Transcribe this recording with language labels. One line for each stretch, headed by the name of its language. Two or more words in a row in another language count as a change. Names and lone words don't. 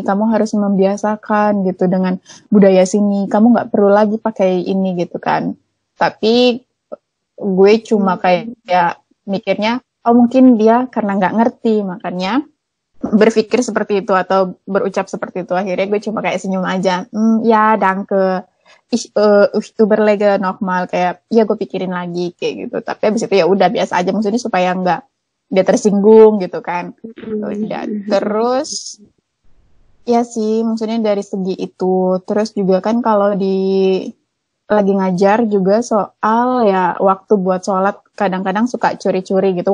Indonesian: Kamu harus membiasakan gitu dengan budaya sini. Kamu nggak perlu lagi pakai ini gitu kan. Tapi gue cuma kayak mikirnya, oh mungkin dia karena nggak ngerti, makanya berpikir seperti itu atau berucap seperti itu. Akhirnya gue cuma kayak senyum aja. Ya,
German: danke. Ich überlege nochmal,
Indonesian: kayak ya gue pikirin lagi kayak gitu. Tapi abis itu ya udah biasa aja, maksudnya supaya nggak dia tersinggung gitu kan. Udah. Terus ya sih, maksudnya dari segi itu. Terus juga kan kalau lagi ngajar juga soal ya waktu buat sholat kadang-kadang suka curi-curi gitu.